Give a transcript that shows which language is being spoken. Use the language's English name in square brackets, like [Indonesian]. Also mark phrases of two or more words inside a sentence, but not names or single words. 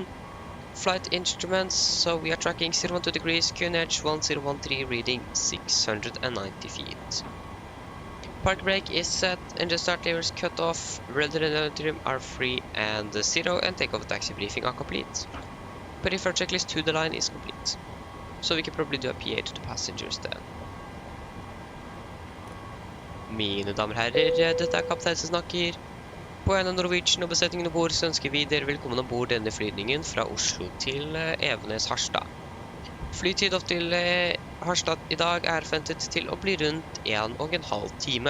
[English] Flight instruments, so we are tracking 012 degrees, QNH 1013, reading 690 feet. Park brake is set, engine start levers cut off, rudder and trim are free and 0, and takeoff taxi briefing are complete. Preferred checklist to the line is complete. So we can probably do a PA to the passengers then. [Norwegian] Mine damer og herrer, dette kaptein som snakker. På en av Norwegian og besetningen ombord så ønsker vi dere velkommen ombord denne flygningen fra Oslo til Evenes Harstad. Flytid opp til Harstad i dag er forventet til å bli rundt 1,5 time.